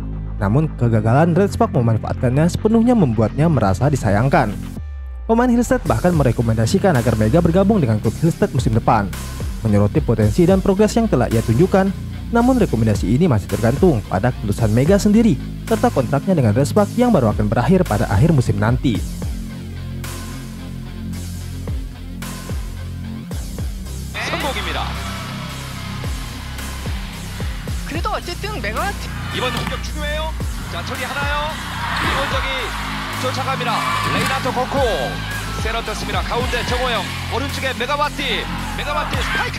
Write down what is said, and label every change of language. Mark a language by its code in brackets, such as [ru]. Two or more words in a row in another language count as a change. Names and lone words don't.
[id] Namun kegagalan Red Spark memanfaatkannya sepenuhnya membuatnya merasa disayangkan. Pemain Hillstead bahkan merekomendasikan agar Mega bergabung dengan klub Hillstead musim depan, menyoroti potensi dan progres yang telah ia tunjukkan. Namun rekomendasi ini masih tergantung pada keputusan Mega sendiri serta kontraknya dengan Red Spark yang baru akan berakhir pada akhir musim nanti. [ko] 그래도 어쨌든 메가와트 이번 공격 중요해요. 자, 처리하나요? 이번적이 쫓아갑니다. 레이나토 코코 세러 떴습니다. 가운데 정호영, 오른쪽에 메가와티 스파이크!